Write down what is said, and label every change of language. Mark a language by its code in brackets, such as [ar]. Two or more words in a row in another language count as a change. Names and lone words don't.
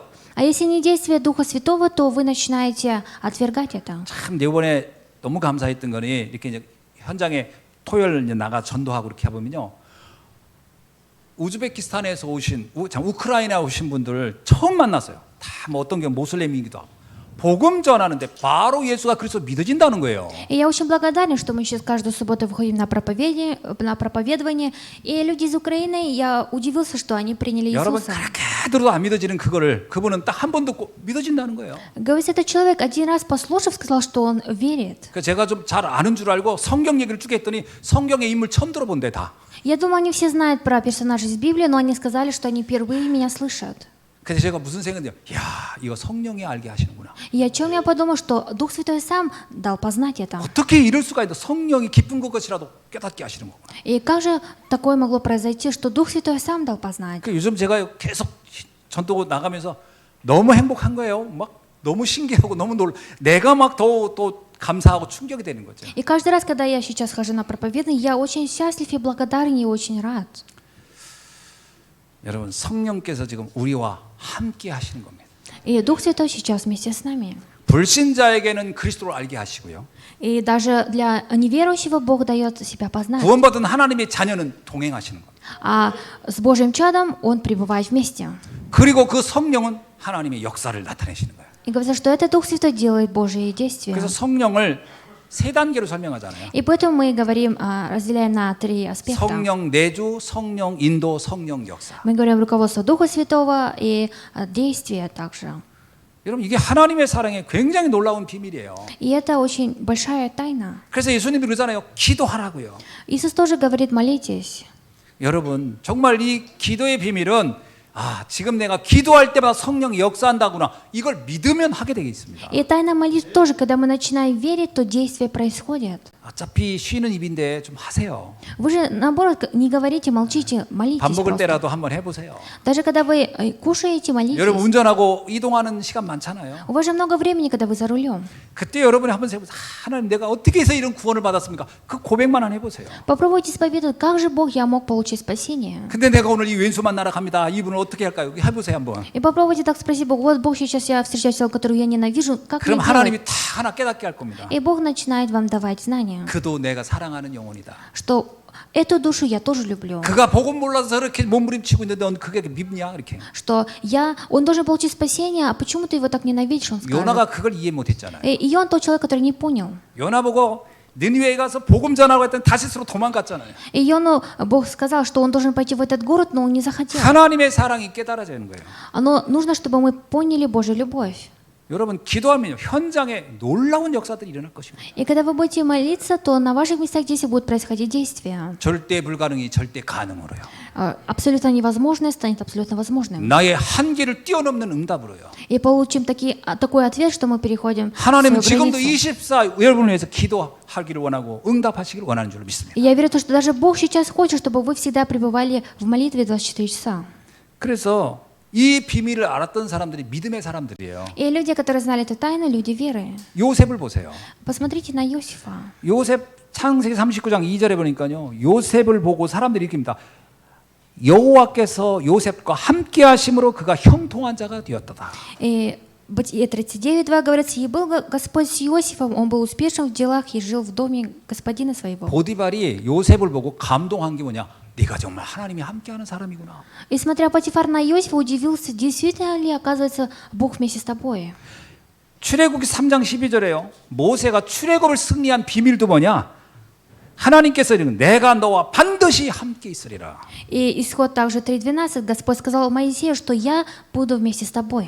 [ru] А если не действие Духа Святого, то вы начинаете отвергать это. [ko] 참 이번에 너무 감사했던 거니 이렇게 이제 현장에 토요일 이제 나가 전도하고 이렇게 해보면요. 우즈베키스탄에서 오신 우크라이나 오신 분들 처음 만났어요. 다 뭐 어떤 게 모슬렘이기도 하고 복음 전하는데 바로 예수가 그리스도 믿어진다는 거예요. [ru] И я очень благодарен, что мы сейчас каждую субботу выходим на проповедование. И люди из Украины, я удивился, что они приняли [ko] 여러분 [ru] Иисуса. [ko] 그렇게 들어도 안 믿어지는 그거를 그분은 딱 한 번 듣고 믿어진다는 거예요. [ru] Говорит, этот человек один раз послушав, сказал, что он верит. [ko] 그 제가 좀 잘 아는 줄 알고 성경 얘기를 쭉 했더니 성경의 인물 처음 들어본대 다. [ru] Я думаю, они все знают про персонажей из Библии, но они сказали, что они впервые меня слышат. [ko] 그래서 제가 무슨 생각이요? 야, 이거 성령이 알게 하시는구나. [ru] И о чем я подумал, что Дух Святой сам дал познать это. [ko] 어떻게 이럴 수가 있어? 성령이 기쁜 것이라도 깨닫게 하시는 거구나. [ru] И как же такое могло произойти, что Дух Святой сам дал познать? [ko] 그 요즘 제가 계속 전도 나가면서 너무 행복한 거예요. 막 너무 신기하고 너무 내가 막 더 감사하고 충격이 되는 거죠. [ru] И каждый раз, когда я сейчас хожу на проповедание, я очень счастлив и благодарен и очень рад. [ko] 여러분 성령께서 지금 우리와 함께 하시는 겁니다. [ru] И Дух Святой сейчас вместе с нами. [ko] 불신자에게는 그리스도를 알게 하시고요. [ru] И даже для неверующего Бог дает себя познать. [ko] 구원받은 하나님의 자녀는 동행하시는 겁니다. [ru] А с Божьим чадом Он пребывает вместе. [ko] 그리고 그 성령은 하나님의 역사를 나타내시는 거예요. [ru] И говорится, что это Дух Святой делает Божьи действия. [ko] 그래서 성령을 세 단계로 설명하잖아요. [ru] И поэтому мы говорим, разделяем на три аспекта. [ko] 성령 내주, 성령 인도, 성령 역사. [ru] Мы говорим руководство Духа Святого и действия также. [ko] 여러분 이게 하나님의 사랑의 굉장히 놀라운 비밀이에요. [ru] И это очень большая тайна. [ko] 그래서 예수님이 그러잖아요. 기도하라고요. [ru] Иисус тоже говорит, молитесь. [ko] 여러분 정말 이 기도의 비밀은 지금 내가 기도할 때마다 성령이 역사한다구나. 이걸 믿으면 하게 되겠습니다. [ru] И тайна молитвы тоже, когда мы начинаем верить, то действие происходит. [ko] 어차피 쉬는 입인데 좀 하세요. [ru] Вы же, наоборот, не говорите, молчите, молитесь [ko] 밥 먹을 [ru] просто. [ko] 때라도 한번 해보세요. [ru] Даже когда вы кушаете, молитесь. [ko] 여러분 운전하고 이동하는 시간 많잖아요. [ru] У вас же много времени, когда вы за рулем. [ko] 그때 여러분이 한번 해보세요. 하나님 내가 어떻게 해서 이런 구원을 받았습니까? 그 고백만 한 해보세요. [ru] Попробуйте исповедовать, как же Бог я мог получить спасение. [ko] 근데 내가 오늘 이 왼수 만나러 갑니다. 이분을 어떻게 할까요? 여기 해보세요 한번. [ru] И попробуйте так спросить Бога, вот Бог сейчас я встречаю человека, которого я ненавижу, как мне [ko] 그럼 [ru] делать? [ko] 하나님이 다 하나 깨닫게 할 겁니다. [ru] И Бог начинает вам давать знания, [ko] 그도 내가 사랑하는 영혼이다. [ru] что эту душу я тоже люблю. [ko] 그가 복음 몰라서 저렇게 몸부림치고 있는데 넌 그게 믿냐? 이렇게. [ru] Что он должен получить спасение, а почему ты его так ненавидишь, он скажет. [ko] 요나가 그걸 이해 못했잖아요. [ru] И он тот человек, который не понял. [ko] 요나 보고 느니웨에 가서 복음 전하고 했더니 다시스로 도망갔잖아요. [ru] И Йону Бог сказал, что он должен пойти в этот город, но он не захотел. [ko] 하나님의 사랑이 깨달아지는 거예요. [ru] Но нужно, чтобы мы поняли Божью любовь. [ko] 여러분 기도하면 현장에 놀라운 역사들이 일어날 것입니다. [ru] И когда вы будете молиться, то на ваших местах действий будут происходить действия. [ko] 절대 불가능이 절대 가능으로요. [ru] Абсолютно невозможное станет абсолютно возможным. [ko] 나의 한계를 뛰어넘는 응답으로요. [ru] И получим такой ответ, что мы переходим [ko] 하나님은 [ru] свою [ko] 지금도 [ru] границу. [ko] 24 여러분을 위해서 기도하기를 원하고 응답하시기를 원하는 줄 믿습니다. [ru] И я верю в то, что даже Бог сейчас хочет, чтобы вы всегда пребывали в молитве 24 часа. [ko] 그래서 이 비밀을 알았던 사람들이 믿음의 사람들이에요. [ru] И люди, которые знали эту тайну, люди веры. [ko] 요셉을 보세요. [ru] Посмотрите на Иосифа. [ko] 요셉 창세기 39장 2절에 보니까요. 요셉을 보고 사람들이 이렇게입니다. 여호와께서 요셉과 함께 하심으로 그가 형통한 자가 되었다. [ru] И Бытие 39:2 говорится, «И был Господь с Иосифом, он был успешен в делах и жил в доме господина своего». [ko] 보디발이 요셉을 보고 감동한 게 뭐냐? 네가 정말 하나님이 함께하는 사람이구나. [ru] И смотря Потифар на Иосифа, удивился, действительно ли, оказывается, Бог вместе с тобой. [ko] 출애굽기 3장 12절에요. 모세가 출애굽을 승리한 비밀도 뭐냐? 하나님께서 이르는 내가 너와 반드시 함께 있으리라. [ru] И исход также 3:12, Господь сказал Моисею, что я буду вместе с тобой.